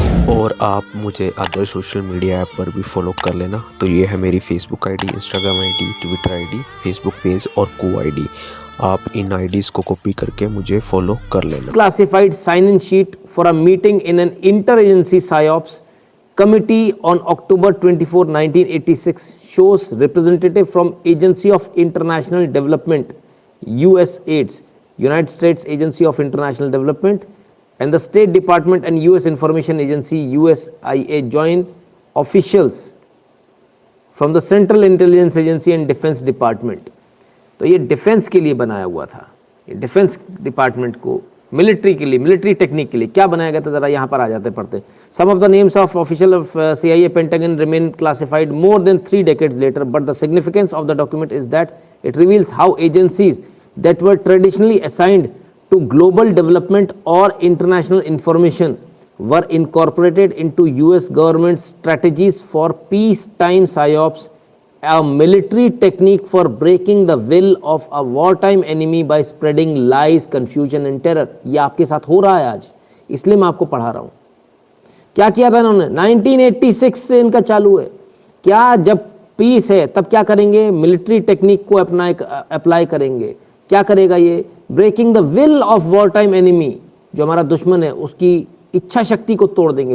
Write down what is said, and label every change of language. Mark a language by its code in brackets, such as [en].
[hi] और आप मुझे अदर सोशल मीडिया ऐप पर भी फॉलो कर लेना। तो ये है मेरी Facebook ID, Instagram ID, Twitter ID, Facebook page और को आईडी। आप इन आईडीज़ को कॉपी करके मुझे फॉलो कर लेना। [en] Classified sign in sheet for a meeting in an inter agency psyops committee on October 24, 1986 shows representative from Agency of International Development, USAID, United States Agency of International Development, and the State Department and US Information Agency, USIA, joint officials from the Central Intelligence Agency and Defense Department. [hi] तो ये defence के लिए बनाया हुआ था, ये defence department को military के लिए, मिलिट्री टेक्निक के लिए क्या बनाया गया था, जरा यहाँ पर आ जाते पढ़ते. [en] Some of the names of official of CIA Pentagon remain classified more than 3 decades later, but the significance of the document is that it reveals how agencies that were traditionally assigned to global development or international information were incorporated into US government strategies for peacetime psyops, a military technique for breaking the will of a wartime enemy by spreading lies, confusion and terror. [hi] ये आपके साथ हो रहा है आज, इसलिए मैं आपको पढ़ा रहा हूं. क्या किया था इन्होंने? 1986 से इनका चालू है. क्या जब पीस है तब क्या करेंगे? मिलिट्री टेक्निक को अप्लाई करेंगे. क्या करेगा ये? [en] breaking the will of war time enemy, [hi] जो हमारा दुश्मन है उसकी इच्छा शक्ति को तोड़ देंगे.